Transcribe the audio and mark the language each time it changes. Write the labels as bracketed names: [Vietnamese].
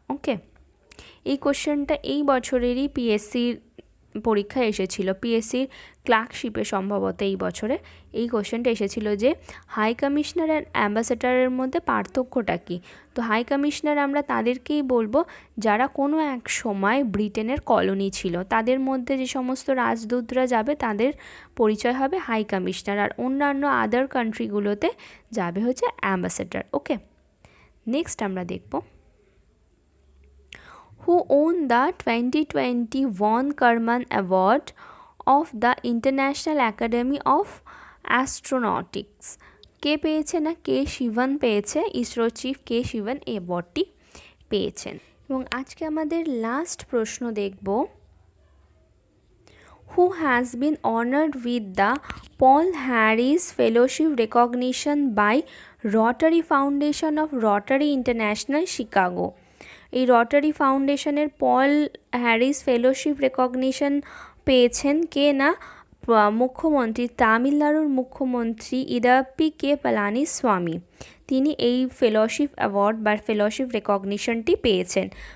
[Bangla] ওকে, এই কোশ্চেনটা এই বছরেরই পিএসসির পরীক্ষায় এসেছিল, পিএসসির ক্লার্কশিপে সম্ভবত এই বছরে এই কোশ্চেনটা এসেছিল যে হাই কমিশনার অ্যান্ড অ্যাম্বাসেডারের মধ্যে পার্থক্যটা কী। তো হাই কমিশনার আমরা তাদেরকেই বলবো যারা কোনো এক সময় ব্রিটেনের কলোনি ছিল, তাদের মধ্যে যে সমস্ত রাজদূতরা যাবে তাদের পরিচয় হবে হাই কমিশনার, আর অন্যান্য আদার কান্ট্রিগুলোতে যাবে হচ্ছে অ্যাম্বাসেডার। ওকে, নেক্সট আমরা দেখব, [English] who won the 2020 von Karman Award of the International Academy of Astronautics? [Bangla] কে পেয়েছে না, কে শিবন পেয়েছে, ইসরো চিফ কে শিবন এই অ্যাওয়ার্ডটি পেয়েছেন। এবং আজকে আমাদের লাস্ট প্রশ্ন দেখব, [English] who has been honored with the Paul Harris Fellowship recognition by Rotary Foundation of Rotary International Chicago? [Bangla] এই রটারি ফাউন্ডেশনের পল হ্যারিস ফেলোশিপ রেকগনিশন পেয়েছেন কে না, মুখ্যমন্ত্রী, তামিলনাড়ুর মুখ্যমন্ত্রী ইদাপ্পি কে পালানিস্বামী। তিনি এই ফেলোশিপ অ্যাওয়ার্ড বা ফেলোশিপ রেকগনিশনটি পেয়েছেন।